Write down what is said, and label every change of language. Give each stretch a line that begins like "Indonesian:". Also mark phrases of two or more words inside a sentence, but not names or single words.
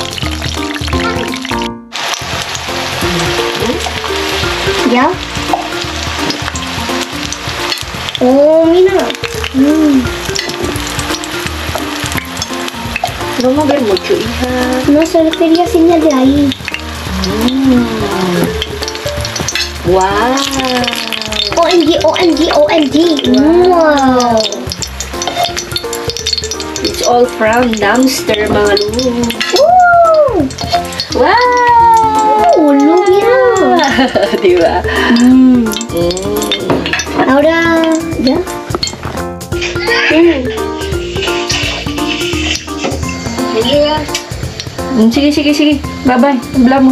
Spanish: ¿Ya? Oh, mira. No mover mucho, hija. No solo quería señal de ahí.
English: Wow. OMG, OMG, OMG. Wow. It's all from dumpster,
Filipino: mga lu.
English: Woo! Wow! Oh, look,
Spanish: mira.
Filipino: Diba?
Spanish: Ahora, ¿ya?
Filipino: Sige, sige, sige. Bye-bye. Hablamos.